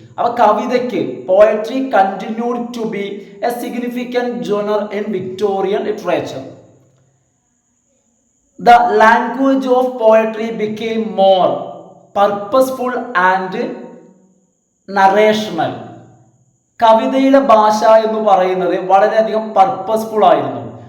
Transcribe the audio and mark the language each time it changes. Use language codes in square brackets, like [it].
[ml] അപ്പൊ കവിതയ്ക്ക് [en] Poetry continued to be a significant genre in Victorian literature. The language of poetry became more purposeful and narrational. [ml] കവിതയിലെ ഭാഷ എന്ന് പറയുന്നത് വളരെയധികം പർപ്പസ്ഫുൾ ആയിരുന്നു.